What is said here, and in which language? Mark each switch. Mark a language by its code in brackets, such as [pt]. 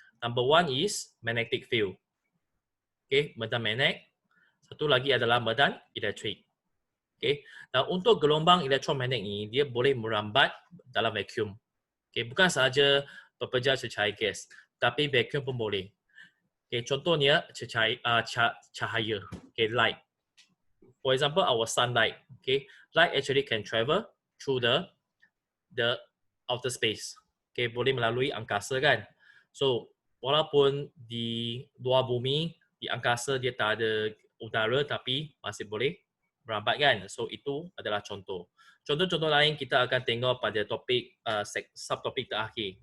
[en] Number one is magnetic field. [ms] Okay, medan magnet. Satu lagi adalah medan elektrik. Okay, dan untuk gelombang elektromagnet ini, dia boleh merambat dalam vacuum. Okay, bukan sahaja berpejar secair gas, tapi vacuum pun boleh. Okay, contohnya cahaya, okay, light. [en] For example, our sunlight. Okay, light actually can travel through the outer space. [ms] Okay, boleh melalui angkasa kan. So, walaupun di luar bumi, di angkasa dia tak ada udara tapi masih boleh merambat kan. So, itu adalah contoh. Contoh-contoh lain kita akan tengok pada topik subtopik terakhir.